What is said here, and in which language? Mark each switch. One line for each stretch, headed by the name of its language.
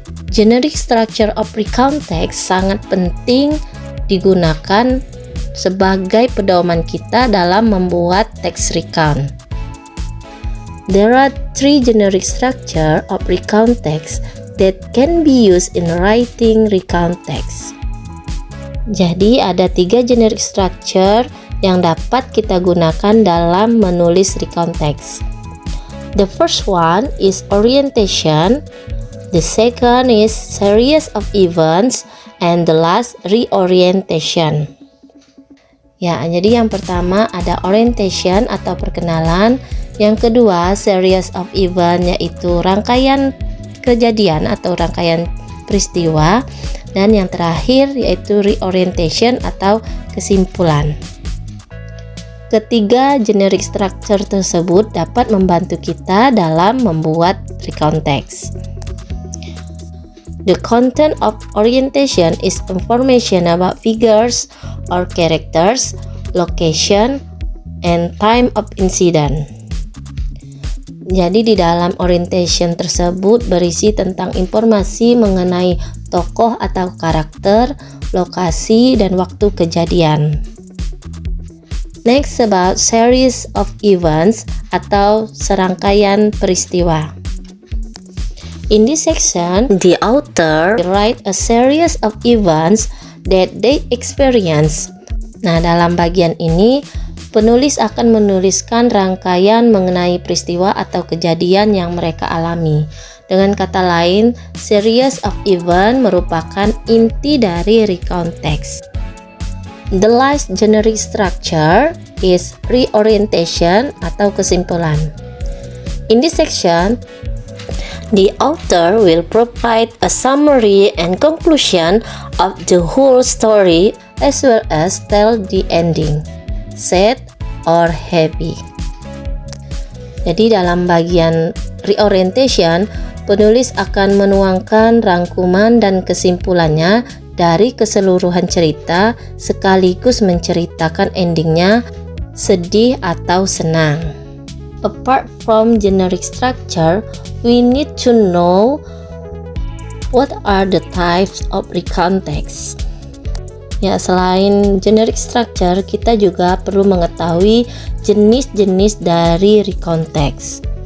Indonesian: Generic structure of recount text sangat penting digunakan sebagai pedoman kita dalam membuat teks recount.
English: There are three generic structure of recount text that can be used in writing recount text.
Indonesian: Jadi ada 3 generic structure yang dapat kita gunakan dalam menulis recount text.
English: The first one is orientation, the second is series of events, and the last reorientation.
Indonesian: Ya, jadi yang pertama ada orientation atau perkenalan, yang kedua series of event yaitu rangkaian kejadian atau rangkaian peristiwa, dan yang terakhir yaitu reorientation atau kesimpulan. Ketiga generic structure tersebut dapat membantu kita dalam membuat recount text.
English: The content of orientation is information about figures or characters, location, and time of incident.
Indonesian: Jadi di dalam orientation tersebut berisi tentang informasi mengenai tokoh atau karakter, lokasi, dan waktu kejadian.
English: Next about series of events
Indonesian: atau serangkaian peristiwa.
English: In this section, the author write a series of events that they experience.
Indonesian: Nah, dalam bagian ini penulis akan menuliskan rangkaian mengenai peristiwa atau kejadian yang mereka alami. Dengan kata lain, series of event merupakan inti dari recount text.
English: The last generic structure is reorientation
Indonesian: atau kesimpulan.
English: In this section, the author will provide a summary and conclusion of the whole story as well as tell the ending, sad or happy.
Indonesian: Jadi dalam bagian reorientation, penulis akan menuangkan rangkuman dan kesimpulannya dari keseluruhan cerita sekaligus menceritakan endingnya, sedih atau senang.
English: Apart from generic structure, we need to know what are the types of recount text.
Indonesian: Ya, selain generic structure, kita juga perlu mengetahui jenis-jenis dari recount text.